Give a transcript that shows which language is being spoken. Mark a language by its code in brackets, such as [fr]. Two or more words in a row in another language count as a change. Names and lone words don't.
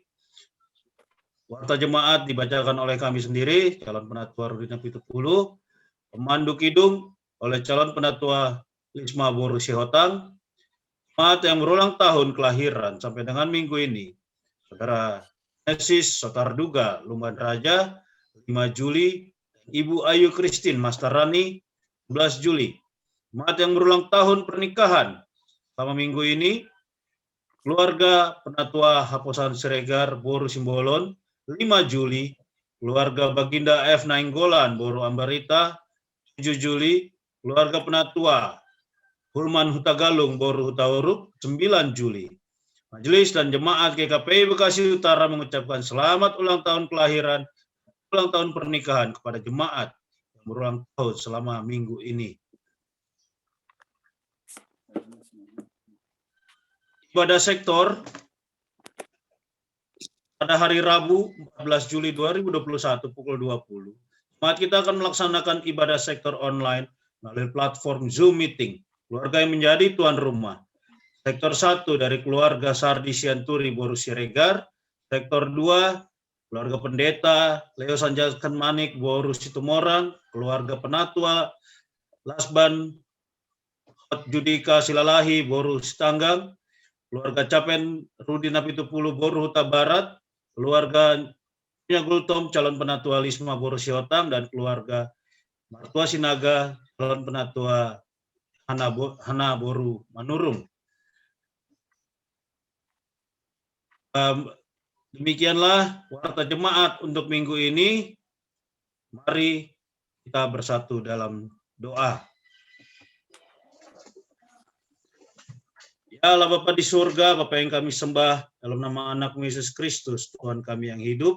[id] Warta jemaat dibacakan oleh kami sendiri, calon Penatua Rudina Pitupulu, pemandu kidung oleh calon Penatua Lisma Boru Sihotang, jemaat yang berulang tahun kelahiran sampai dengan minggu ini, Saudara Nesis Sotarduga Lumban Raja, 5 Juli, Ibu Ayu Kristin Mastarani, 11 Juli, jemaat yang berulang tahun pernikahan. Selama minggu ini, keluarga Penatua Haposan Siregar, Boru Simbolon, 5 Juli, keluarga Baginda F. Nainggolan, Boru Ambarita, 7 Juli, keluarga Penatua Hulman Hutagalung, Boru Hutauruk, 9 Juli. Majelis dan jemaat GKPI Bekasi Utara mengucapkan selamat ulang tahun kelahiran, ulang tahun pernikahan kepada jemaat yang berulang tahun selama minggu ini. Ibadah sektor pada hari Rabu 14 Juli 2021 pukul 20. Jemaat kita akan melaksanakan ibadah sektor online melalui platform Zoom Meeting. Keluarga yang menjadi tuan rumah. Sektor 1 dari keluarga Sardi Sianturi Boru Siregar. Sektor 2 keluarga pendeta Leo Sanjaskan Manik Boru Situmorang. Keluarga Penatua Lasban Judika Silalahi Boru Sitanggang. Keluarga Capen Rudi Napitupulu Boru Huta Barat. Keluarga Nyagultom calon Penatua Lisma Boru Siotang. Dan keluarga Martua Sinaga calon Penatua Hana Boru Manurung. Demikianlah warta jemaat untuk minggu ini. Mari kita bersatu dalam doa. Ya Allah Bapa di surga, Bapa yang kami sembah dalam nama anak Yesus Kristus, Tuhan kami yang hidup.